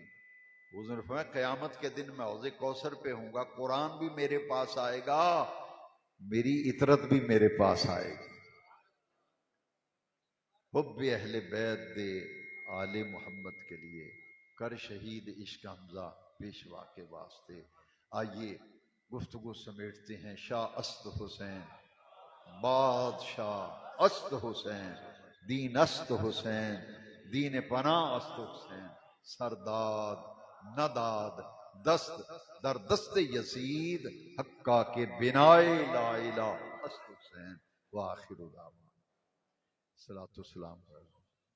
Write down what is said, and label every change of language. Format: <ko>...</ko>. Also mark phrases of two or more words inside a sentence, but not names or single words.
<ur>حضور نے فرمایا قیامت کے دن میں حوض کوثر پہ ہوں گا، قرآن بھی میرے پاس آئے گا، میری عطرت بھی میرے پاس آئے گی۔ حب اہل بیت دے آل محمد کے لیے، کر شہید عشق حمزہ پیشوا کے واسطے۔ آئیے گفتگو سمیٹتے ہیں۔</ur> <fa>شاہ است حسین، بادشاہ است حسین، دین است حسین، دین پناہ است حسین، سرداد نداد دست در دست یزید، حقا کے بنائے لا الہ است حسین،</fa> <ar>وآخر دعوانا الصلاۃ والسلام علیہ</ar>